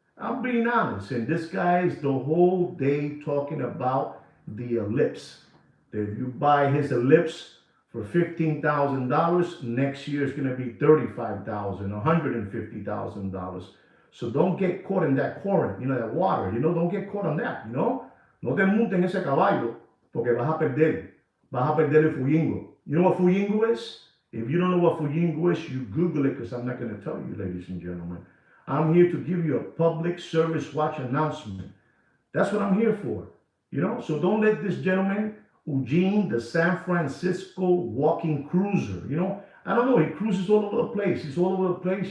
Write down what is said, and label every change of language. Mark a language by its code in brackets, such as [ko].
[en] I'm being honest, and this guy is the whole day talking about the ellipse. That if you buy his ellipse for $15,000, next year is going to be $35,000, $150,000. So don't get caught in that current, that water. Don't get caught on that. [es] No te montes en ese caballo porque vas a perder. Vas a perder el fuyingo. [en] You know what fuyingo is? If you don't know what fuyingo is, you Google it, because I'm not going to tell you, ladies and gentlemen. I'm here to give you a public service watch announcement. That's what I'm here for. So don't let this gentleman, Eugene, the San Francisco walking cruiser, I don't know, he cruises all over the place. He's all over the place.